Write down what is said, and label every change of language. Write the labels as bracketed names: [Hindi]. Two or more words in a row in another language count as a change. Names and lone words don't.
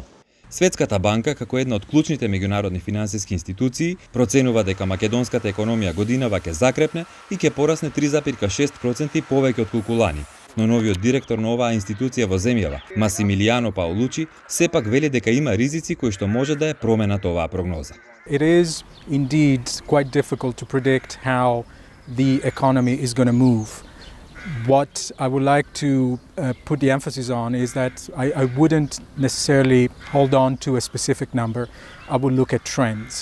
[Macedonian] Светската банка, како една од клучните меѓународни финансиски институции, проценува дека македонската економија годинава ќе закрепне и ќе порасне 3,6% повеќе од калкулани. Но новиот директор на оваа институција во земјава, Масимилијано Паолучи, сепак вели дека има ризици кои што може да ја променат оваа прогноза. [English] It is indeed quite difficult to predict how the economy is going to move. What I would like to put the emphasis on is that I wouldn't necessarily hold on to a specific number. I would look at trends.